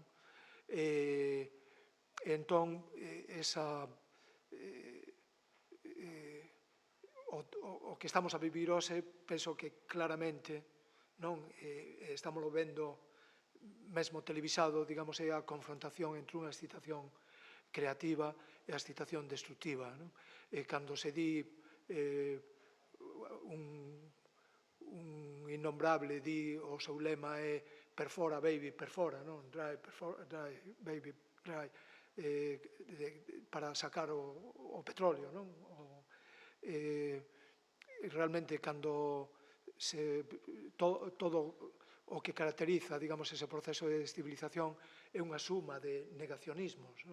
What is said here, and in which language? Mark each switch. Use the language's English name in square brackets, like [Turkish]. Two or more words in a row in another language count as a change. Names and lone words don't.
[Galician] Entón, o que estamos a vivir hoxe, penso que claramente estamos vendo, mesmo televisado, digamos, é a confrontación entre unha excitación creativa e a excitación destructiva. Cando se di un innombrable, o seu lema é perfora, [English] baby, perfora, dry, baby, dry, [Galician] para sacar o petróleo. Realmente, cando todo o que caracteriza, digamos, ese proceso de civilización é unha suma de negacionismos.